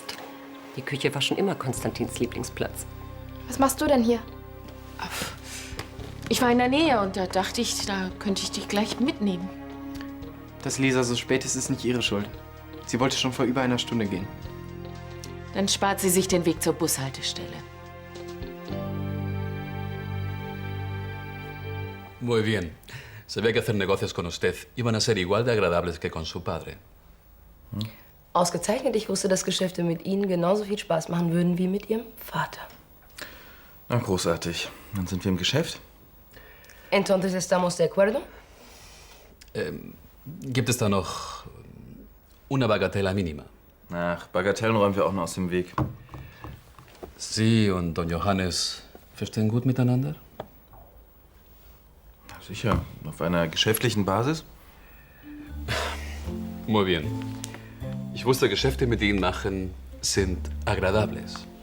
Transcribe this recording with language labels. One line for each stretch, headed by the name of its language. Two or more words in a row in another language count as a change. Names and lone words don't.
German: Die Küche war schon immer Konstantins Lieblingsplatz. Was machst du denn hier? Ich war in der Nähe und da dachte ich, da könnte ich dich gleich mitnehmen. Dass Lisa so spät ist, ist nicht ihre Schuld. Sie wollte schon vor über einer Stunde gehen. Dann spart sie sich den Weg zur Bushaltestelle.
Spanish: Muy bien. Sabía que hacer negocios con usted iban a ser igual de agradables que con su padre.
German: Ausgezeichnet. Ich wusste, dass Geschäfte mit Ihnen genauso viel Spaß machen würden wie mit Ihrem Vater. Na, großartig. Dann sind wir im Geschäft.
Spanish: Entonces estamos de acuerdo?
German: Gibt es da noch
Spanish: una bagatela mínima?
German: Ach, Bagatellen räumen wir auch noch aus dem Weg. Sie und Don Johannes verstehen gut miteinander? Sicher. Auf einer geschäftlichen Basis?
Spanish: Muy bien.
German: Ich wusste, Geschäfte mit Ihnen machen sind agradables.